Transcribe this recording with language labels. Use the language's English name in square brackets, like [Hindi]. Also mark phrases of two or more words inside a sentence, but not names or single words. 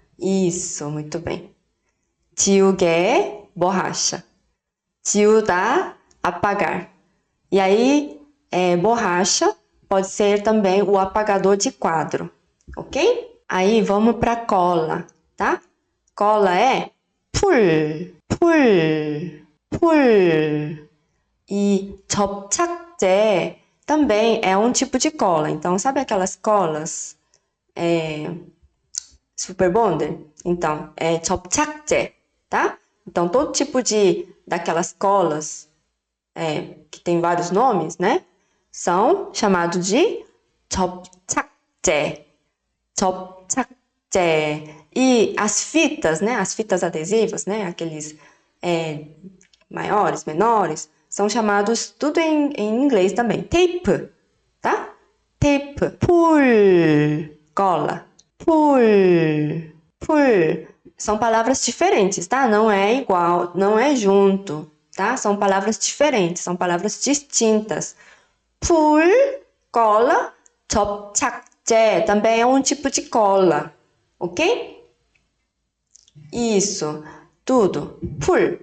[Portuguese] Isso, muito bem. 지우개, borracha. [Korean] 지우다, apagar. [Portuguese] E aí, borracha pode ser também o apagador de quadro, ok? Aí, vamos para cola, tá? Cola é 풀, 풀, 풀. E 접착제 também é um tipo de cola. Então, sabe aquelas colas Super Bonder? Então, é 접착제, tá? Então, todo tipo daquelas colas que tem vários nomes, né? São chamados de 접착제. [Korean] 접착제. [Portuguese] E as fitas, né? As fitas adesivas, né? Aqueles maiores, menores, são chamados tudo em inglês também. Tape, tá? Tape. Pull, cola. [Korean] 풀, 풀. [Portuguese] São palavras diferentes, tá? Não é igual, não é junto, tá? São palavras diferentes, são palavras distintas. Pull, cola. 접착제 também é um tipo de cola, ok? Isso, tudo. Pull.